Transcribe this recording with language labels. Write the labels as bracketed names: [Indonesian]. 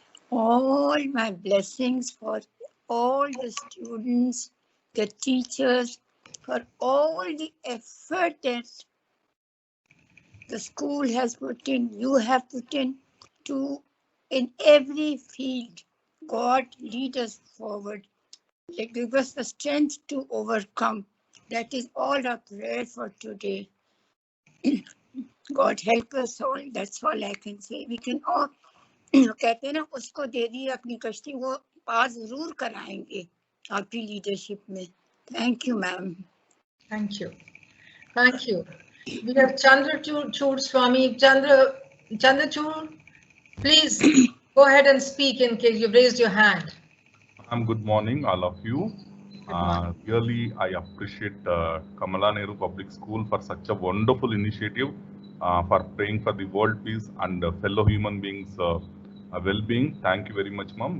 [English] All my blessings for all the students, the teachers, for all the effort that the school has put in, you have put in to in every field. God lead us forward. Give us the strength to overcome. That is all our prayer for today. God help us all. That's all I can say. We can all [Hindi] कहते हैं ना उसको दे दी अपनी कश्ती वो पार जरूर कराएंगे आपकी लीडरशिप में. [English] Thank you, ma'am. Thank you. Thank you. We have Chandrachud Swami. Chandrachud, please go ahead and speak in case you've raised your hand. Good morning, all of you. Really, I appreciate Kamala Nehru Public School for such a wonderful initiative for praying for the world peace and fellow human beings' well-being. Thank you very much, ma'am.